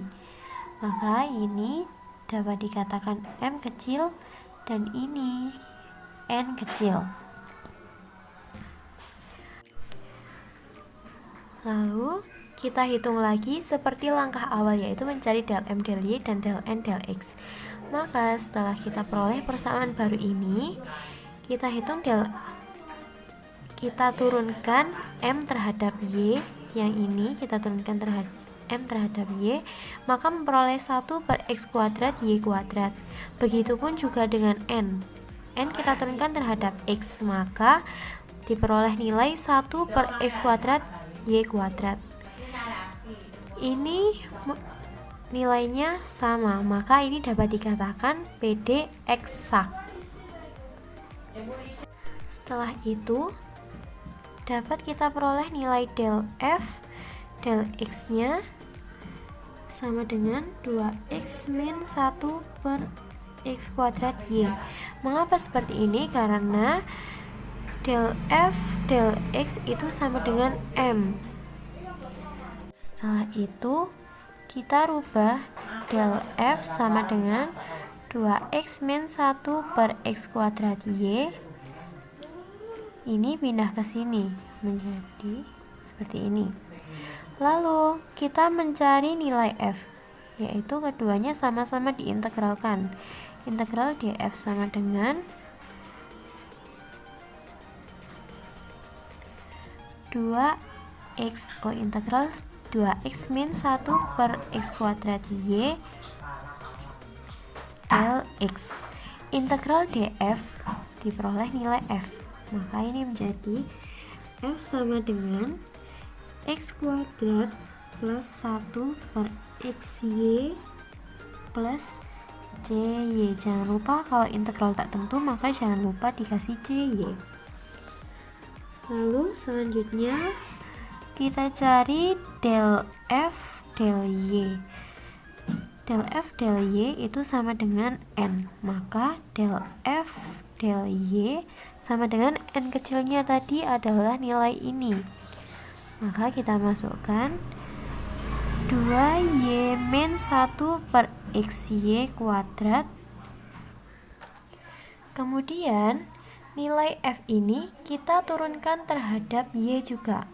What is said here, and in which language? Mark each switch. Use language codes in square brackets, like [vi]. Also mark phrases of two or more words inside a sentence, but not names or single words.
[id] Maka ini dapat dikatakan M kecil dan ini N kecil. Lalu kita hitung lagi seperti langkah awal, yaitu mencari del M del Y dan del N del X. Maka setelah kita peroleh persamaan baru ini, kita hitung kita turunkan M terhadap Y, yang ini kita turunkan terhadap M terhadap Y, maka memperoleh 1 per x kuadrat y kuadrat. Begitupun juga dengan N kita turunkan terhadap X, maka diperoleh nilai 1 per x kuadrat y kuadrat. Ini nilainya sama, maka ini dapat dikatakan PD eksak. Setelah itu dapat kita peroleh nilai del F del X nya sama dengan 2x min 1 per x kuadrat y. Mengapa seperti ini? Karena del F del X itu sama dengan M. Setelah itu kita rubah del F sama dengan 2x min 1 per x kuadrat y. Ini pindah ke sini menjadi seperti ini. Lalu kita mencari nilai F, yaitu keduanya sama-sama diintegralkan. Integral df sama dengan 2x integral 2x min 1 per x kuadrat y del x. Integral df diperoleh nilai f, maka ini menjadi f sama dengan x kuadrat plus 1 per xy plus cy. Jangan lupa kalau integral tak tentu, maka jangan lupa dikasih cy. Lalu selanjutnya kita cari del f del y. Del f del y itu sama dengan n, maka del f del y sama dengan n kecilnya tadi adalah nilai ini. Maka kita masukkan 2y min 1 per xy kuadrat. Kemudian nilai f ini kita turunkan terhadap y juga.